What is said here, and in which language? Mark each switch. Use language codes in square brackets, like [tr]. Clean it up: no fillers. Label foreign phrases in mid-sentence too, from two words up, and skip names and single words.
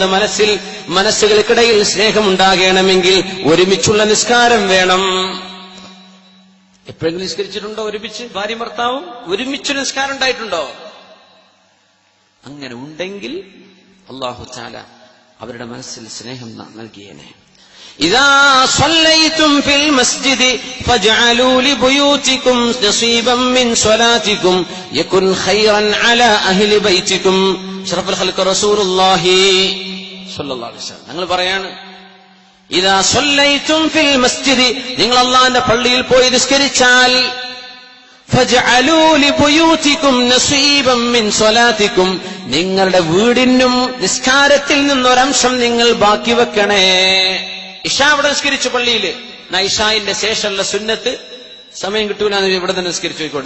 [ml] മനസ്സുകൾക്കിടയിൽ സ്നേഹമുണ്ടാകണമെങ്കിൽ ഒരുമിച്ചുള്ള നിസ്കാരം വേണം. എപ്പോഴെങ്കിലും നിസ്കരിച്ചിട്ടുണ്ടോ ഒരുമിച്ച്? ഭാര്യ ഭർത്താവും ഒരുമിച്ച് നിസ്കാരം ഉണ്ടായിട്ടുണ്ടോ? അങ്ങനെ ഉണ്ടെങ്കിൽ [ar] الله تعالى [ml] അവരുടെ മനസ്സിൽ സ്നേഹം നൽകിയേനെ. [ar] إذا صليتم في المسجد فاجعلوا لبيوتكم نصيبا من صلاتكم يكن خيرا على أهل بيتكم. شرف الخلق رسول الله صلى الله عليه وسلم [ml] ഞങ്ങൾ പറയാണ്, [ar] إذا صليتم في المسجد, [ml] നിങ്ങൾ അല്ലാഹുവിന്റെ പള്ളിയിൽ പോയി നിസ്കരിച്ചാൽ, [ar] فاجعلوا لبيوتكم نصيبا من صلاتكم, [ml] നിങ്ങളുടെ വീടിനും നിസ്കാരത്തിൽ നിന്നൊരംശം നിങ്ങൾ ബാക്കി വെക്കണേ. ഇശാ ഇവിടെ നിസ്കരിച്ചു പള്ളിയില്, ഇശായിന്റെ ശേഷമുള്ള സുന്നത്ത് സമയം കിട്ടൂലെന്ന് ഇവിടെ തന്നെ നിസ്കരിച്ചു പോയിക്കോട്ടെ.